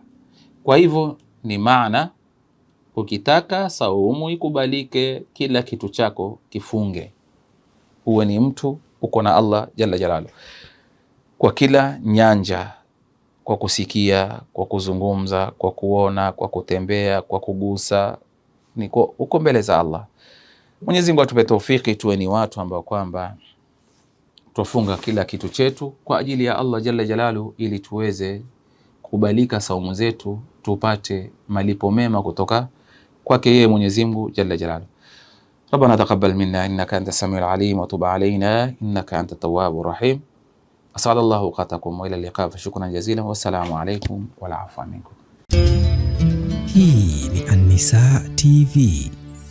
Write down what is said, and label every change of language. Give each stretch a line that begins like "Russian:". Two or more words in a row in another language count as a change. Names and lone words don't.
Swahili: Kwa hivyo ni maana ukitaka saumu ikubalike, kila kitu chako kifunge, uwe ni mtu uko na Allah
Arabic: جل جلاله
Swahili: kwa kila nyanja, kwa kusikia, kwa kuzungumza, kwa kuona, kwa kutembea, kwa kugusa, niko uko mbele za Allah. Mwenyezi Mungu atupe taufiki, tuwe ni watu ambao kwamba tufunga kila kitu chetu kwa ajili ya Allah
Arabic: جل جلاله,
Swahili: ili tuweze kukubalika saumu zetu. tupate malipo mema kutoka kwake yeye Mwenyezi Mungu
Arabic: جل جلاله. ربنا تقبل منا إنك أنت السميع العليم وتب علينا إنك أنت التواب الرحيم. أسأل الله أوقاتكم وإلى اللقاء، فشكرا جزيلا والسلام عليكم ولا عفوا منكم.
Swahili: Hii ni An-Nisaa TV.